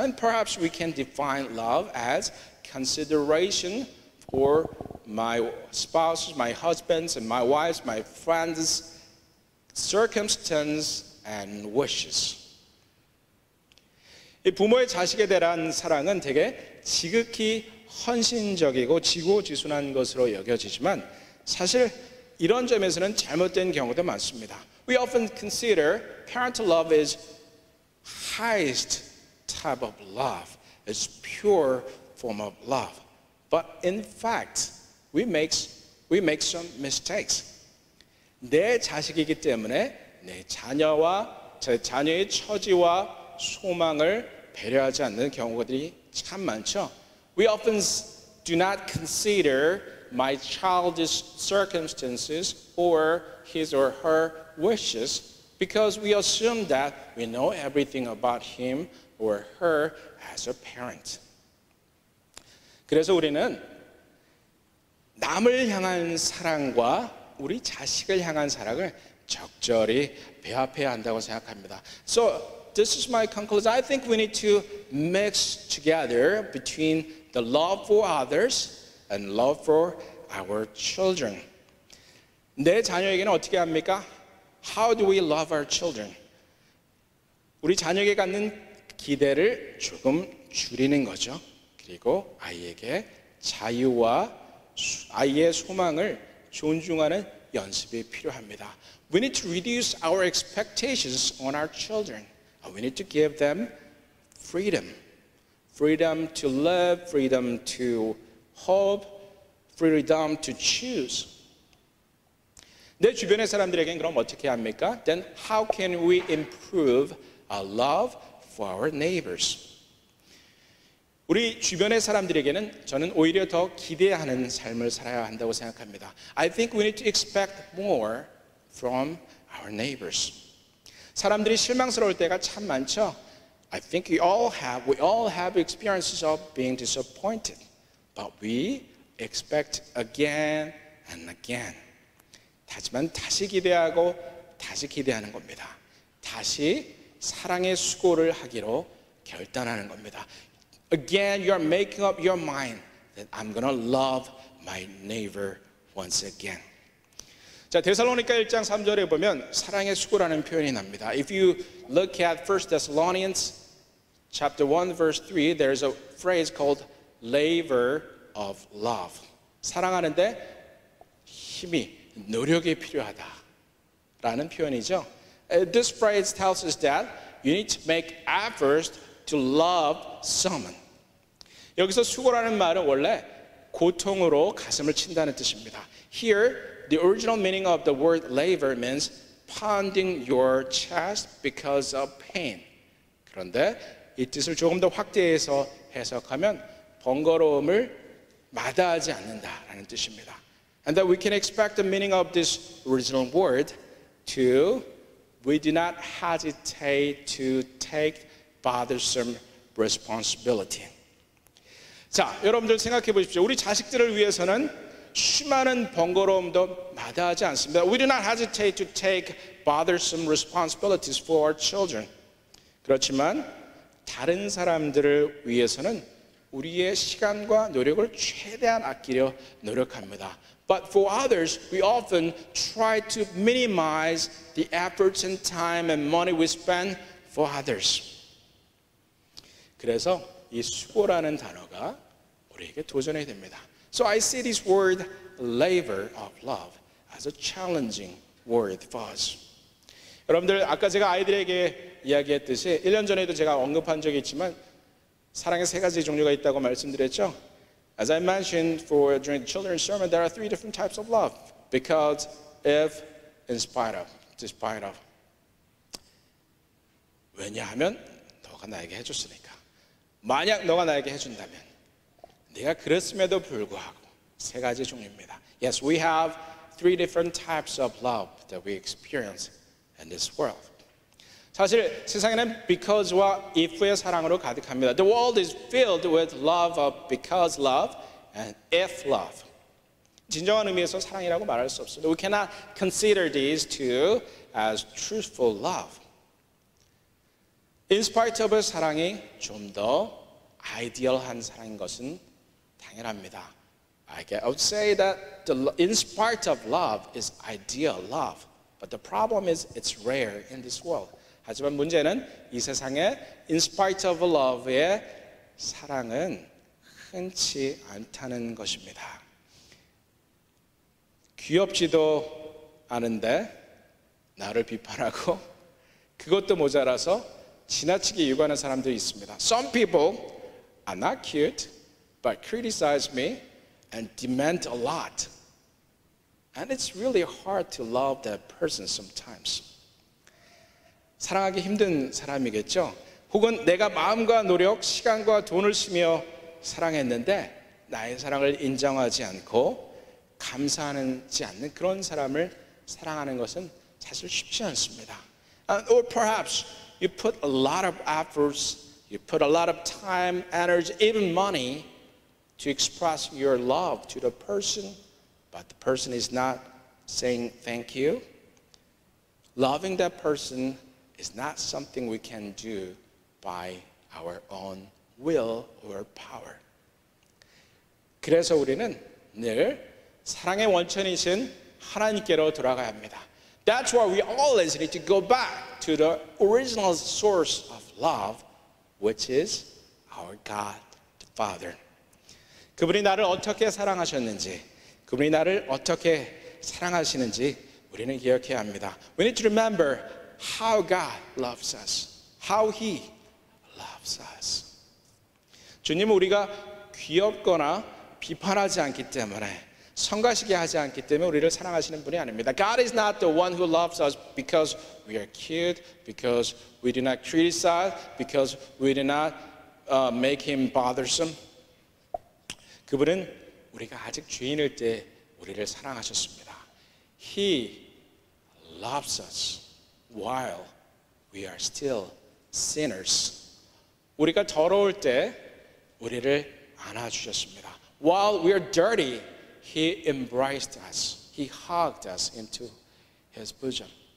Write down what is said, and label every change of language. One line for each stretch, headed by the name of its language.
English: And perhaps we can define love as consideration for my spouses, my husbands, and my wives, my friends, circumstances, and wishes.
Korean: 이 부모의 자식에 대한 사랑은 되게 지극히 헌신적이고 지고지순한 것으로 여겨지지만 사실 이런 점에서는 잘못된 경우도 많습니다.
English: We often consider parental love is highest type of love, it's pure form of love. But in fact, we make some mistakes.
Korean: 내 자식이기 때문에 내 자녀와 제 자녀의 처지와 소망을 배려하지 않는 경우들이 참 많죠.
English: We often do not consider my child's circumstances or his or her wishes because we assume that we know everything about him or her as a parent.
Korean: 그래서 우리는 남을 향한 사랑과 우리 자식을 향한 사랑을 적절히 배합해야 한다고 생각합니다.
English: So this is my conclusion. I think we need to mix together between the love for others and love for our children.
Korean: 내 자녀에게는 어떻게 합니까?
English: How do we love our children?
Korean: 우리 자녀에게 갖는 기대를 조금 줄이는 거죠. 그리고 아이에게 자유와 아이의 소망을 존중하는 연습이 필요합니다.
English: We need to reduce our expectations on our children. We need to give them freedom. Freedom to live, freedom to hope, freedom to choose.
Korean: 내 주변의 사람들에겐 그럼 어떻게 합니까?
English: Then how can we improve our love for our neighbors?
Korean: 우리 주변의 사람들에게는 저는 오히려 더 기대하는 삶을 살아야 한다고 생각합니다.
English: I think we need to expect more from our neighbors.
Korean: 사람들이 실망스러울 때가 참 많죠.
English: I think we all have experiences of being disappointed, but we expect again and again.
Korean: 하지만 다시 기대하고 다시 기대하는 겁니다. 다시 사랑의 수고를 하기로 결단하는 겁니다.
English: Again, you are making up your mind that I'm going to love my neighbor once again.
Korean: 자, 데살로니가 1장 3절에 보면 사랑의 수고라는 표현이 납니다.
English: If you look at 1 Thessalonians chapter 1 verse 3, there's a phrase called labor of love.
Korean: 사랑하는데 힘이, 노력이 필요하다라는 표현이죠.
English: This phrase tells us that you need to make efforts to love someone.
Korean: 여기서 수고라는 말은 원래 고통으로 가슴을 친다는 뜻입니다.
English: Here, the original meaning of the word labor means pounding your chest because of pain.
Korean: 그런데 이 뜻을 조금 더 확대해서 해석하면 번거로움을 마다하지 않는다라는 뜻입니다.
English: And that we can expect the meaning of this original word to we do not hesitate to take bothersome responsibility.
Korean: 자, 여러분들 생각해 보십시오. 우리 자식들을 위해서는 수많은 번거로움도 마다하지 않습니다.
English: We do not hesitate to take bothersome responsibilities for our children.
Korean: 그렇지만 다른 사람들을 위해서는 우리의 시간과 노력을 최대한 아끼려 노력합니다.
English: But for others, we often try to minimize the efforts and time and money we spend for others.
Korean: 그래서 이 수고라는 단어가 우리에게 도전해야 됩니다.
English: So I see this word labor of love as a challenging word for us.
Korean: 여러분들 아까 제가 아이들에게 이야기했듯이 1년 전에도 제가 언급한 적이 있지만 사랑의 세 가지 종류가 있다고 말씀드렸죠.
English: As I mentioned during the children's sermon, there are three different types of love. Because, if, in spite of, despite of.
Korean: 왜냐하면 너가 나에게 해줬으니까. 만약 너가 나에게 해준다면. 내가 그랬음에도 불구하고 세 가지 종류입니다.
English: Yes, we have three different types of love that we experience in this world.
Korean: 사실 세상에는 because와 if의 사랑으로 가득합니다.
English: The world is filled with love of because love and if love.
Korean: 진정한 의미에서 사랑이라고 말할 수 없습니다.
English: We cannot consider these two as truthful love.
Korean: In spite of의 사랑이 좀 더 아이디얼한 사랑인 것은 당연합니다.
English: I would say that in spite of love is ideal love. But the problem is it's rare in this world.
Korean: 하지만 문제는 이 세상에 in spite of love의 사랑은 흔치 않다는 것입니다. 귀엽지도 않은데 나를 비판하고 그것도 모자라서 지나치게 요구하는 사람들이 있습니다.
English: Some people are not cute but criticize me and demand a lot. And it's really hard to love that person sometimes.
Korean: 사랑하기 힘든 사람이겠죠. 혹은 내가 마음과 노력, 시간과 돈을 쓰며 사랑했는데 나의 사랑을 인정하지 않고 감사하지 않는 그런 사람을 사랑하는 것은 사실 쉽지 않습니다.
English: Or perhaps you put a lot of efforts, you put a lot of time, energy, even money to express your love to the person, but the person is not saying thank you. Loving that person is not something we can do by our own will or power.
Korean: 그래서 우리는 늘 사랑의 원천이신 하나님께로 돌아가야 합니다.
English: That's why we always need to go back to the original source of love, which is our God, the Father.
Korean: 그분이 나를 어떻게 사랑하셨는지, 그분이 나를 어떻게 사랑하시는지 우리는 기억해야 합니다.
English: We need to remember how God loves us, how He loves us.
Korean: 주님은 우리가 귀엽거나 비판하지 않기 때문에 성가시게 하지 않기 때문에 우리를 사랑하시는 분이 아닙니다.
English: God is not the one who loves us because we are cute, because we do not criticize, because we do not make Him bothersome.
Korean: 그분은 우리가 아직 죄인일 때 우리를 사랑하셨습니다.
English: He loves us while we are still sinners.
Korean: 우리가 더러울 때 우리를 안아주셨습니다.
English: While we are dirty, He embraced us. He hugged us into His bosom.